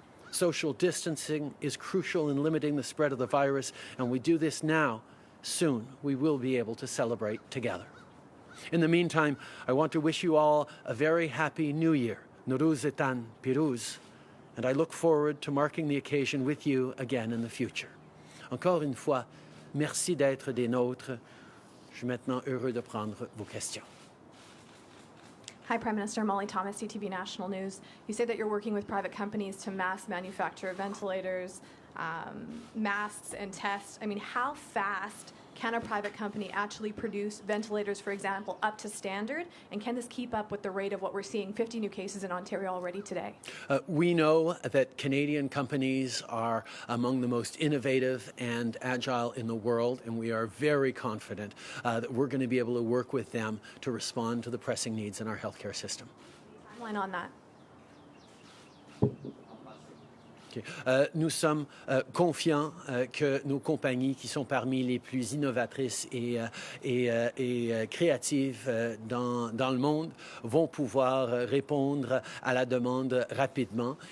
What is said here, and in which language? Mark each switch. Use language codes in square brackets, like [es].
[en] Social distancing is crucial in limiting the spread of the virus, and we do this now. Soon, we will be able to celebrate together. In the meantime, I want to wish you all a very happy New Year, Nowruz Etan Piruz, and I look forward to marking the occasion with you again in the future. [fr] Encore une fois, merci d'être des nôtres. Je suis maintenant heureux de prendre vos questions. [en] Hi, Prime Minister. Molly Thomas, CTV National News. You say that you're working with private companies to mass manufacture ventilators, masks, and tests. I mean, how fast can a private company actually produce ventilators, for example, up to standard? And can this keep up with the rate of what we're seeing, 50 new cases in Ontario already today? We know that Canadian companies are among the most innovative and agile in the world, and we are very confident that we're going to be able to work with them to respond to the pressing needs in our healthcare system. Timeline on that? OK. [fr] Nous sommes confiants que nos compagnies, qui sont parmi les plus innovatrices et créatives dans le monde, vont pouvoir répondre à la demande rapidement.